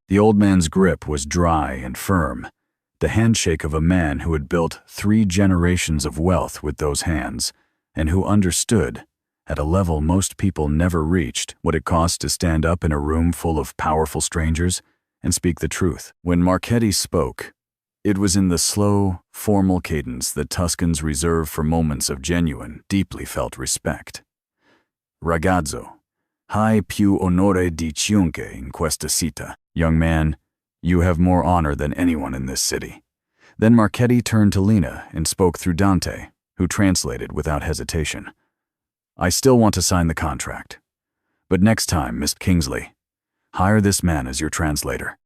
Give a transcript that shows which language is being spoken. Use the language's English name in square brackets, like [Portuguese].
[English] The old man's grip was dry and firm, the handshake of a man who had built 3 generations of wealth with those hands, and who understood, at a level most people never reached, what it cost to stand up in a room full of powerful strangers and speak the truth. When Marchetti spoke, it was in the slow, formal cadence that Tuscans reserve for moments of genuine, deeply felt respect. [Italian] "Ragazzo, hai più onore di chiunque in questa città." [English] Young man, you have more honor than anyone in this city. Then Marchetti turned to Lena and spoke through Dante, who translated without hesitation. "I still want to sign the contract. But next time, Miss Kingsley, hire this man as your translator."